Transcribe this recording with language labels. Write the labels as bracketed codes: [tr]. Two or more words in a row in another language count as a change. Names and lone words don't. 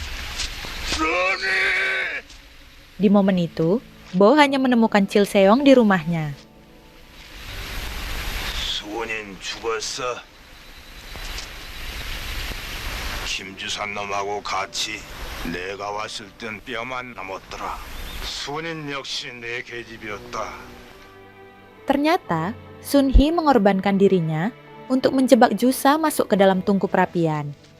[id] Di momen itu, Bo hanya menemukan Chil Seong di rumahnya. [ko] 수원인 죽었어. 김주산 놈하고 같이 내가 왔을 땐 뼈만 남았더라. 수원인 역시 내 계집이었다. [id] Ternyata, Sun-hee mengorbankan dirinya untuk menjebak Jusa masuk ke dalam tungku perapian.